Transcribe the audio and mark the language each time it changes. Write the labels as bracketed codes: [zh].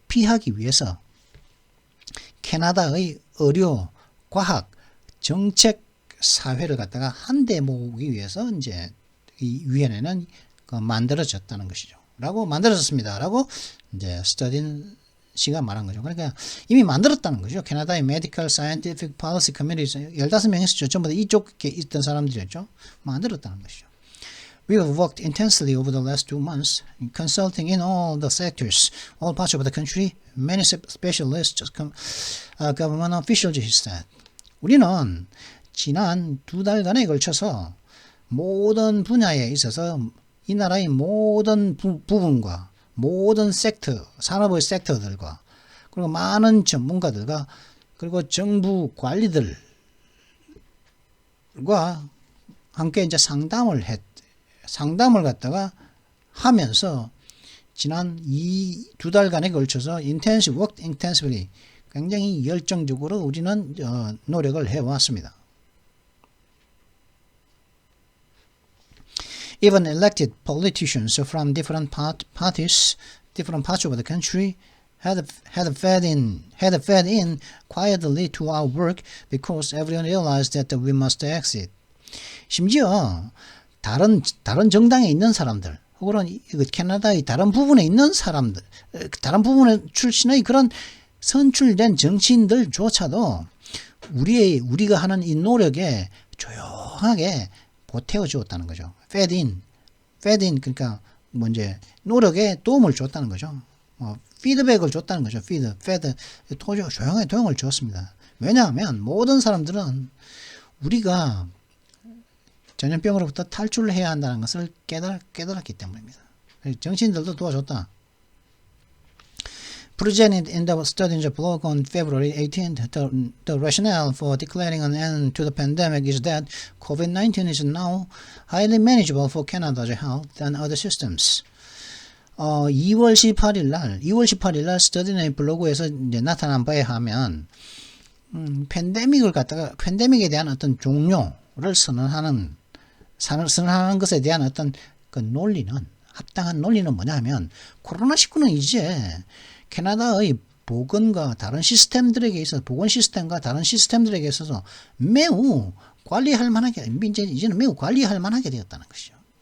[ko] 도피하기 위해서 캐나다의 의료, 과학, 정책 사회를 갖다가 한데 모으기 위해서 이제 이 위원회는 만들어졌다는 것이죠. 라고 만들어졌습니다. 라고 이제 스터딘 씨가 말한 거죠. 그러니까 이미 만들었다는 거죠. 캐나다의 Medical Scientific Policy Committee 15명이 있었죠. 전부 다 이쪽에 있던 사람들이었죠. 만들었다는 것이죠. [en] We have worked intensely over the last 2 months, consulting in all the sectors, all parts of the country, many specialists, government officials, he said. [ko] 우리는 지난 2달간에 걸쳐서 모든 분야에 있어서 이 나라의 모든 부분과 모든 섹터, 산업의 섹터들과 그리고 많은 전문가들과 그리고 정부 관리들과 함께 이제 상담을 갖다가 하면서 지난 2달간에 걸쳐서 [en] worked intensively [ko] 굉장히 열정적으로 우리는 노력을 해왔습니다. [en] Even elected politicians from different parties, different parts of the country, had fed in quietly to our work because everyone realized that we must exit. [ko] 심지어 다른 정당에 있는 사람들, 혹은 캐나다의 다른 부분에 있는 사람들, 다른 부분에 출신의 그런 선출된 정치인들조차도 우리가 하는 이 노력에 조용하게 보태어 주었다는 거죠. fed in 그러니까 이제 노력에 도움을 줬다는 거죠. 피드백을 줬다는 거죠. fed 조용하게 도움을 주었습니다. 왜냐하면 모든 사람들은 우리가 전염병으로부터 탈출을 해야 한다는 것을 깨달았기 때문입니다. 정치인들도 도와줬다. [en] Presented in the study's blog on February 18th, the rationale for declaring an end to the pandemic is that COVID-19 is now highly manageable for Canada's health than other systems. [ko] 2월 18일 날 스터디의 블로그에서 이제 나타난 바에 하면 팬데믹에 대한 어떤 종료를 선언하는 것에 대한 어떤 그 논리는 합당한 논리는 뭐냐 하면 코로나19는 이제 캐나다의 보건과 다른 시스템들에게 있어서 보건 시스템과 다른 시스템들에게 있어서 매우 관리할 만하게 이제는 매우 관리할 만하게 되었다는 것이죠.